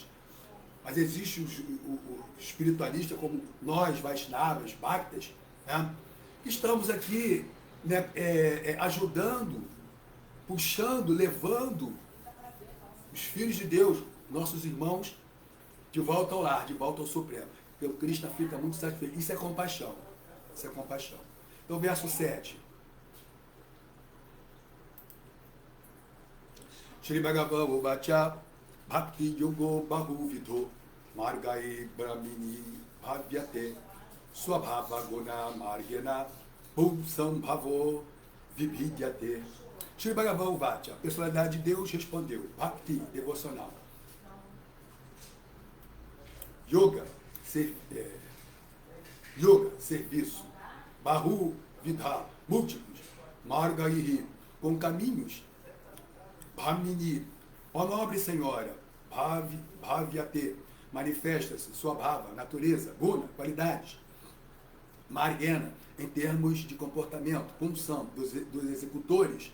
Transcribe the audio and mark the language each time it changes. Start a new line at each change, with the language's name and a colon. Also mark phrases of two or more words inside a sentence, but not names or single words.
Portuguese: Mas existe o espiritualista como nós, Vaishnavas, Bhaktas, né, que estamos aqui né, ajudando, puxando, levando os filhos de Deus, nossos irmãos, de volta ao lar, de volta ao Supremo. Porque o Krishna fica muito satisfeito. Isso é compaixão. Isso é compaixão. Então, verso 7.
Sanskrit: Shri Bhagavan Uvacha Bhakti Yogo Bahuvidho Margai Brahmini Bhavyate Swabhava Guna Margena Pulsambhavo Vibhidyate. Shri Bhagavan Uvacha,
Portuguese: a personalidade de Deus, respondeu. Bhakti, devocional. Yoga, serviço.
Sanskrit: Bahu, vidha,
Portuguese: múltiplos. Margai, com caminhos. Bhamini, ó nobre senhora. Bhavyate, manifesta-se, sua bhava, natureza, guna, qualidades. Margena, em termos de comportamento, função dos executores.